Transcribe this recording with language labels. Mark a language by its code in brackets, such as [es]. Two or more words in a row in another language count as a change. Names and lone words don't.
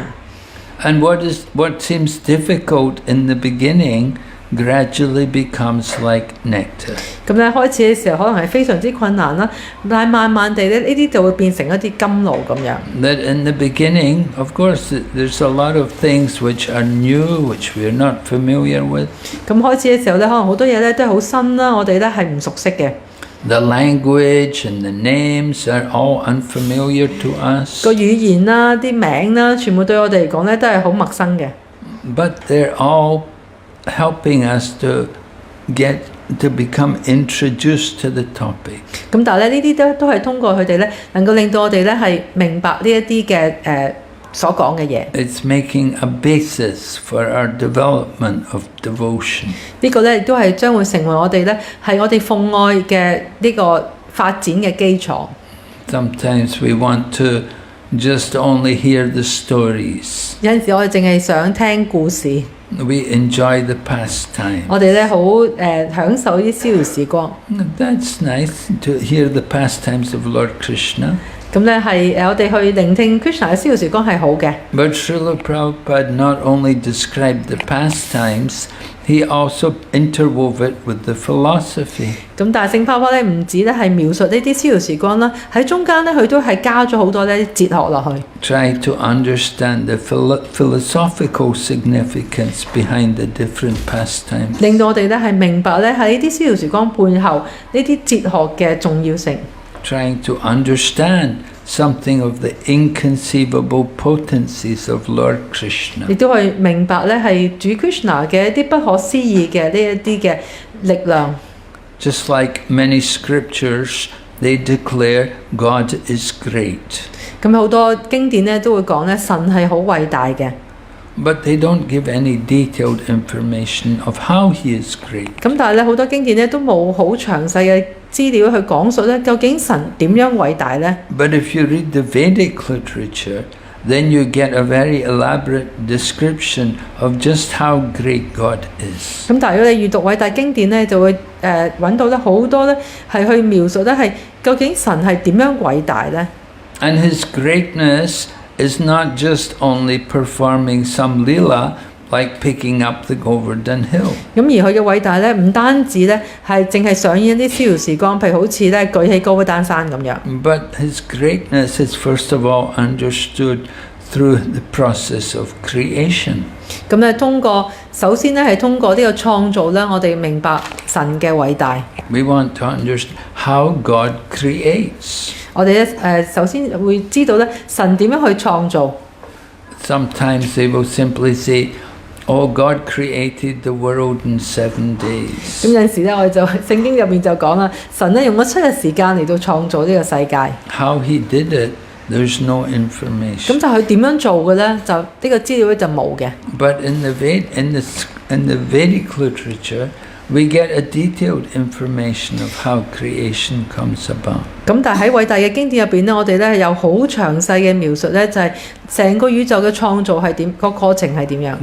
[en] And what seems difficult in the beginning gradually becomes like nectar. [yue] 咁咧開始嘅時候可能係非常之困難啦，但係慢慢地咧呢啲就會變成一啲甘露咁樣。 [en] That in the beginning, of course, there's a lot of things which are new, which we are not familiar with. [yue] 咁開始嘅時候咧，可能好多嘢咧都係好新啦，我哋咧係唔熟悉嘅。 [en] The language and the names are all unfamiliar to us. [yue] 個語言啦、啲名啦，全部對我哋嚟講咧都係好陌生嘅。 [en] But they're all helping us to become introduced to the topic. [yue] 咁但係咧呢啲都係通過佢哋咧，能夠令到我哋咧係明白呢一啲嘅所講嘅嘢。 [en] It's making a basis for our development of devotion. [yue] 呢個咧亦都係將會成為我哋咧係我哋奉愛嘅呢個發展嘅基礎。 [en] Sometimes we want to just only hear the stories. [yue] 有陣時我哋淨係想聽故事。 [en] We enjoy the pastime. [yue] 我哋咧好享受啲逍遙時光。 [en] That's nice to hear the pastimes of Lord Krishna. [yue] 咁咧係我哋去聆聽 Krishna 嘅逍遙時光係好嘅。 [en] But Srila Prabhupada not only described the pastimes, he also interwove it with the philosophy. [yue] 咁但係聖帕帕咧唔止咧係描述呢啲逍遙時光啦，喺中間咧佢都係加咗好多咧哲學落去。 [en] Try to understand the philosophical significance behind the different pastimes. [yue] 令到我哋咧係明白咧喺呢啲逍遙時光背後呢啲哲學嘅重要性。 [en] Trying to understand something of the inconceivable potencies of Lord Krishna. [yue] 亦都係明白咧係主 Krishna 嘅一啲不可思議嘅呢一啲嘅力量。 [en] Just like many scriptures, they declare God is great. [yue] 咁好多經典咧都會講咧神係好偉大嘅。 [en] But they don't give any detailed information of how he is great. [yue] 咁但係咧好多經典咧都冇好詳細嘅資料去講述咧究竟神點樣偉大咧。 [en] But if you read the Vedic literature, then you get a very elaborate description of just how great God is. [yue] 咁但係如果你閱讀偉大經典咧，就會揾到咧好多咧係去描述咧係究竟神係點樣偉大咧。 [en] And his greatness is not just only performing some lila like picking up the Govardhan Hill. [yue] 咁而佢嘅偉大咧，唔單止咧係淨係上演一啲逍遙時光，譬如好似咧舉起高丹山咁樣。 [en] But his greatness is first of all understood through the process of creation. [yue] 咁咧首先咧係通過呢個創造咧，我哋明白神嘅偉大。 [en] We want to understand how God creates. [yue] 我哋咧首先會知道咧神點樣去創造。 [en] Sometimes they will simply say, "Oh, God created the world in 7 days." [yue] 咁有陣時咧，我哋就聖經入面就講啦，神咧用咗7日時間嚟到創造呢個世界。 [en] How he did it, there's no [yue] 咁 [en] information. [yue] 就佢點樣做嘅咧？就呢個資料咧就冇嘅。 [en] But in the Vedic literature, we get a detailed information of how creation comes about. [yue] 咁但係喺偉大嘅經典入邊咧，我哋咧有好詳細嘅描述咧，就係成個宇宙嘅創造係點，個過程係點樣。